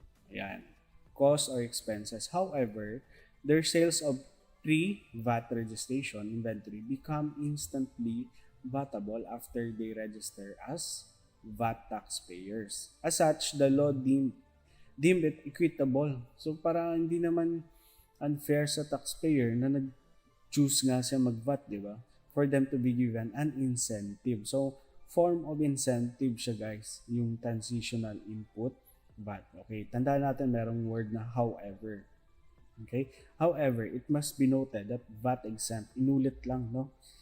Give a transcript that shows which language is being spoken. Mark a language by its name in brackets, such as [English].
[English] Ayan. Cost or expenses. However, their sales of pre-VAT registration inventory become instantly VATable after they register as VAT taxpayers. As such, the law deemed it equitable. [Filipino] So para hindi naman unfair sa taxpayer na nag-choose nga siya mag-VAT, di ba? [English] For them to be given an incentive. So, form of incentive [Filipino] siya guys, yung [English] transitional input VAT. [Filipino] Okay, tandaan natin merong word na however. Okay? [English] However, it must be noted that VAT exempt, [Filipino] inulit lang, no?